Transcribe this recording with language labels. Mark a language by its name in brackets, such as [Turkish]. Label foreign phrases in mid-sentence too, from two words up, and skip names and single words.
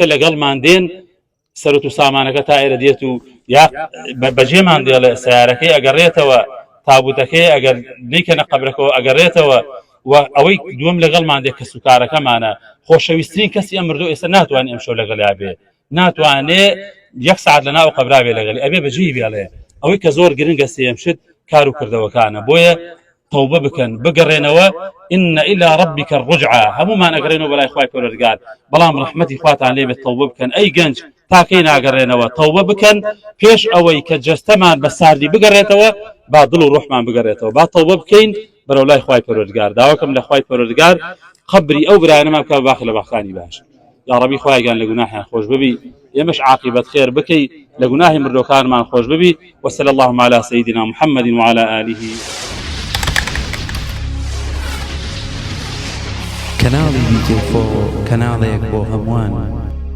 [Central Kurdish] لەگەڵمان دێن سەرۆت و سامانەکە تا ئێرە دێت و یا بەجێمان دێڵێ سیارەکەی ئەگەڕێتەوە تابوتەکەی ئەگەر نیکەنە قەبرەکەەوە ئەگەڕێتەوە و ئەوەی دووەم لەگەڵمان دێ کە سوکارەکەمانە خۆشەویستترین کەسی ئەم مردوو ئێستا ناتوانێت ئەم شەو لەگەڵا بێ ناتوانێت یەک سعات لە ناو قەبرا بێ لەگەڵی ئەبێ بەجێی بێڵێ ئەوەی کە زۆر گرنگە سێمشت کار و کردەوەکانە بۆیە توبە بکەن بگەڕێنەوە [Arabic] إن إلى ربك الرجعى [Central Kurdish] هەمومان ئەگەڕێنەوە بەلای خوای پەروەردگار بەڵام ڕەحمەتی خواتان لێ بێت توبە بکەن ئەی گەنج تاکەی ناگەڕێنەوە توبە بکەن پێش ئەوەی کە جەستەمان بە ساردی بگەڕێتەوە با دڵ و ڕۆحمان بگەڕێتەوە با توبە بکەین بەرەو لای خوای پەروەردگار داواکەم لە خوای پەروەردگار قبری ئەو برایانەمان بکە باخ لە باخانی باش [Arabic] یا ربی [Central Kurdish] خوایگان لە گوناحیان خۆش ببی ئێمەش عاقبەت خێر بکەی لە گوناحی مردوەکانمان خۆش ببی [Arabic] وصلی اللهم على سيدنا محمد وعلى آله. [Central Kurdish] کەناڵی VK4 کەناڵێک بۆ هەمووان